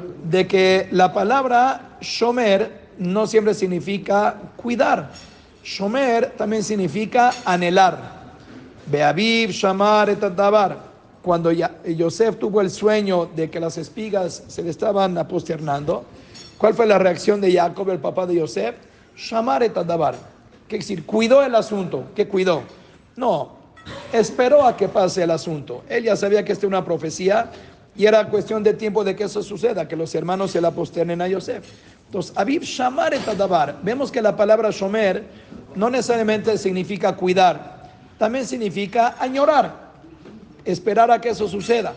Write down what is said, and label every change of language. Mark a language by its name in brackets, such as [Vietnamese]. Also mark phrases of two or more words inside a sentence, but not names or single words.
[Spanish] de que la palabra shomer no siempre significa cuidar. Shomer también significa anhelar. [Hebrew] ואביו שמר את הדבר. [Spanish] Cuando Yosef tuvo el sueño de que las espigas se le estaban aposternando, ¿cuál fue la reacción de Jacob, el papá de Yosef? [Hebrew] שמר את הדבר. [Spanish] ¿Qué decir? Cuidó el asunto. ¿Qué cuidó? No, esperó a que pase el asunto. Él ya sabía que esta era una profecía y era cuestión de tiempo de que eso suceda, que los hermanos se la posternen a Yosef. Entonces, [Hebrew] אביו שמר את הדבר. [Spanish] Vemos que la palabra shomer no necesariamente significa cuidar, también significa añorar, esperar a que eso suceda.